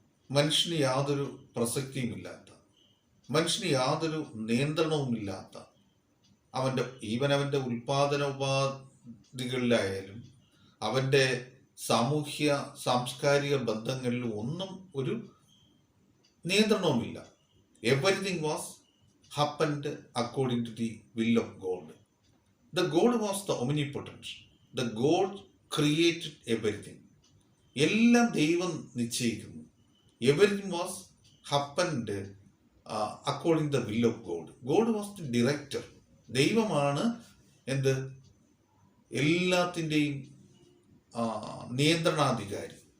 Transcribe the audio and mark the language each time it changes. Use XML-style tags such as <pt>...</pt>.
<ml>മനുഷ്യന് യാതൊരു പ്രസക്തിയുമില്ലാത്ത, മനുഷ്യന് യാതൊരു നിയന്ത്രണവുമില്ലാത്ത, അവൻ്റെ ഉൽപാദന ഉപാധികളിലായാലും അവൻ്റെ സാമൂഹ്യ സാംസ്കാരിക ബന്ധങ്ങളിലും ഒന്നും ഒരു നിയന്ത്രണവുമില്ല.</ml> <en>Everything was happened according to the will of God. The God was the omnipotent. The God created everything.</en> <ml>എല്ലാം ദൈവം നിശ്ചയിക്കുന്നു.</ml> <en>Everything was happened according the will of God. God was the director.</en> <ml>ദൈവമാണ് എന്ത് എല്ലാത്തിൻ്റെയും നിയന്ത്രണാധികാരി.</ml>